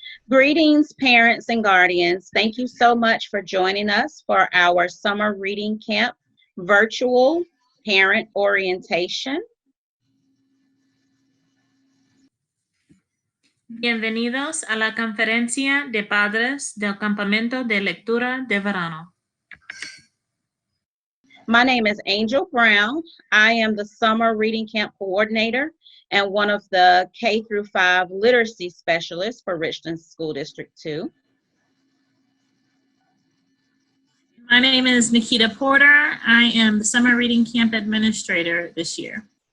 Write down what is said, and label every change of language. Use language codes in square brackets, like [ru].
[en] Greetings, parents and guardians. Thank you so much for joining us for our Summer Reading Camp virtual parent orientation. [es] Bienvenidos a la conferencia de padres del campamento de lectura de verano. [en] My name is Angel Brown. I am the Summer Reading Camp Coordinator and one of the K through 5 literacy specialists for Richland School District 2. My name is Nikita Porter. I am the Summer Reading Camp Administrator this year.